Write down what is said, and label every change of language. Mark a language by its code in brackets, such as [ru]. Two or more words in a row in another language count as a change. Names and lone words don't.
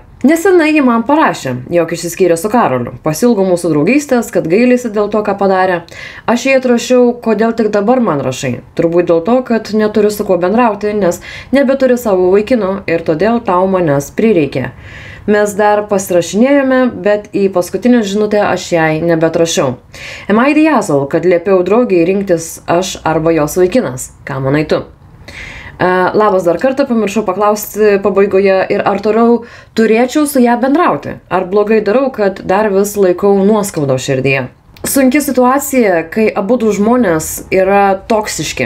[lt] Nesenai ji man parašė, jog išsiskyrė su Karoliu. Pasilgo mūsų draugystės, kad gailisi dėl to, ką padarė. Aš jai atrašiau, kodėl tik dabar man rašai. Turbūt dėl to, kad neturiu su kuo bendrauti, nes nebeturi savo vaikino ir todėl tau manęs prireikė. Mes dar pasirašinėjome, bet į paskutinę žinutę aš jai nebetrašiau. [en] Am I the asshole, [lt] kad liepiau draugiai rinktis aš arba jos vaikinas? Ką manai tu? Labas, dar kartą pamiršau paklausti pabaigoje ir ar toliau turėčiau su ją bendrauti. Ar blogai darau, kad dar vis laikau nuoskaudą širdyje. Sunki situacija, kai abudu žmonės yra toksiški.